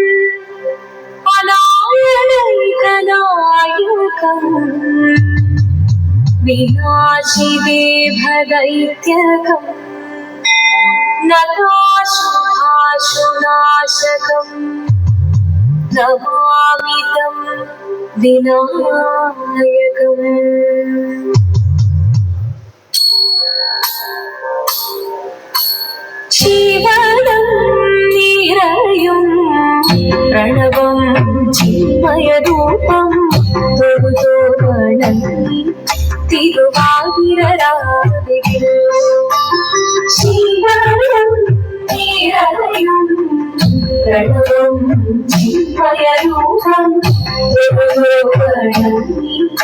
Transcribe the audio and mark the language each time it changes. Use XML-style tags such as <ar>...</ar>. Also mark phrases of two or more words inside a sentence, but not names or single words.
<sa>अनायनैकनायकम् विनाशिदेभदैत्यकम् नताशुभाशुनाशकम् नमामि तं विनायकम्।</sa> <ml>ജീവനം നിറയും പ്രണവം ചിന്മയരൂപം തൊഴുതോ വണങ്ങി തിരുവാതിരരാവിൽ ജീവനം നിറയും പ്രണവം ചിന്മയരൂപം തൊഴുതോ വണങ്ങി</ml>